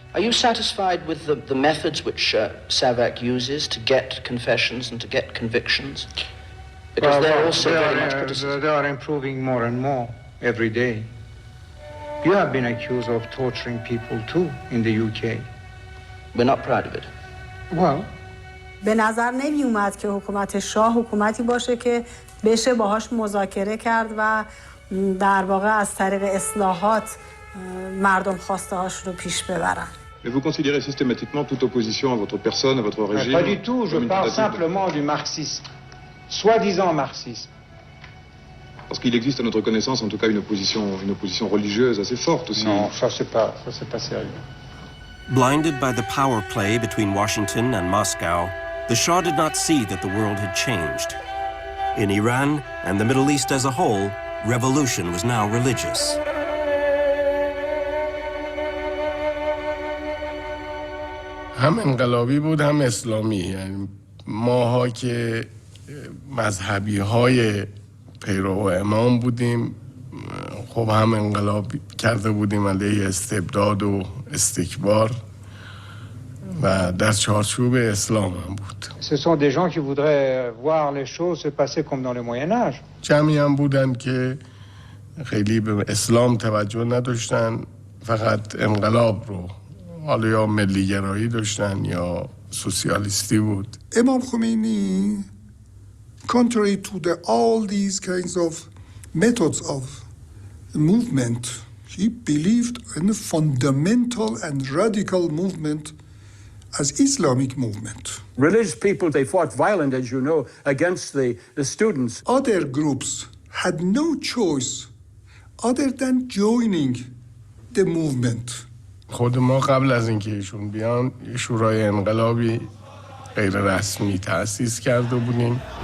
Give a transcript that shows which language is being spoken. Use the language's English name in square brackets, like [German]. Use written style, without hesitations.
[English] Are you satisfied with the methods which SAVAK uses to get confessions and to get convictions? Because they're also very much criticised. They are improving more and more every day. You have been accused of torturing people too in the UK. We're not proud of it. Well, [Persian] به نظر نمی اومد که حکومت شاه حکومتی باشه که بشه باهاش مذاکره کرد و در واقع از طریق اصلاحات مردم خواسته هاش رو پیش ببرن. [French] Mais vous considérez systématiquement toute opposition à votre personne, à votre régime? Pas du tout, je parle simplement du marxisme, soi-disant marxisme. Parce qu'il existe à notre connaissance en tout cas une opposition religieuse assez forte aussi. Non, ça c'est pas sérieux. [English] Blinded by the power play between Washington and Moscow, the Shah did not see that the world had changed. In Iran and the Middle East as a whole, revolution was now religious. [Persian] هم انقلابی بود هم اسلامی. یعنی ماها که مذهبی های پیرو امام بودیم، خب هم انقلاب کرده بودیم علیه استبداد و استکبار و در چارچوب اسلام هم بود. [French] Ce sont des gens qui voudraient voir les choses se passer comme dans le Moyen Âge. [Persian] جمعی هم بودن که خیلی به اسلام توجه نداشتن، فقط انقلاب رو، حالا یا ملیگرایی داشتن یا سوسیالیستی بود. [English] Imam Khomeini, contrary to all these kinds of methods of movement, he believed in a fundamental and radical movement as Islamic movement. Religious people, they fought violent, as you know, against the students. Other groups had no choice other than joining the movement. [Persian] خود ما قبل از اینکه ایشون بیان شورای انقلابی غیر رسمی تأسیس کرده بودیم.